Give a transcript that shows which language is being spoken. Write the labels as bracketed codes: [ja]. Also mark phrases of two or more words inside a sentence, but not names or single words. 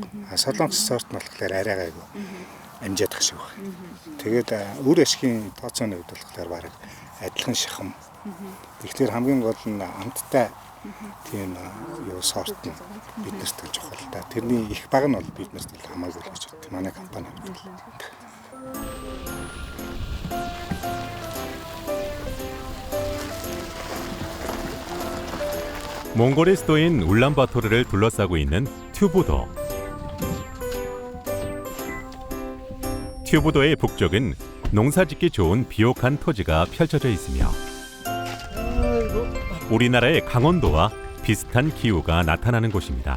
[mn] Солонгос сорт нь болохоор арай айгүй амжаадах шиг байна. Тэгээд өөр ашигын тооцооны хувьд болохоор бараг адилхан шахам. Тэгэхээр хамгийн гол нь амттай тийм юу сорт нь биднэрт чухал та. Тэрний их баг нь бол биднэрт хамаагүй л гэж боддог. Манай компани хувьд. [ko] 몽골의 수도인 울란바토르를 둘러싸고 있는 튜브도. 튜브도의 북쪽은 농사짓기 좋은 비옥한 토지가 펼쳐져 있으며 우리나라의 강원도와 비슷한 기후가 나타나는 곳입니다.